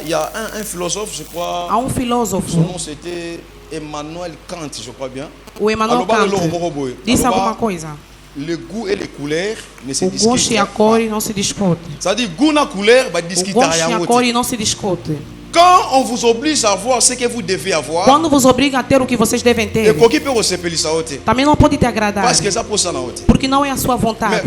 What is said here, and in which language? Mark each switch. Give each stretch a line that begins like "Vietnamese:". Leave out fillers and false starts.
French: Il y a un philosophe, je crois.
Portuguese: Há filósofo.
French: Son nom c'était Emmanuel Kant, je crois bien.
Portuguese: O Emmanuel Kant disse alguma coisa.
French: Le goût et les couleurs ne se discutent pas.
Portuguese: O gosto e a cor não se discute.
French: C'est-à-dire goût na couleur
Portuguese: vai discutir
French: rien.
Portuguese: O gosto e a cor não se discute.
French: Quand on vous oblige à avoir ce que vous devez avoir,
Portuguese: quando vos obriga a ter o que vocês devem ter, também não pode te agradar, porque não é a sua vontade.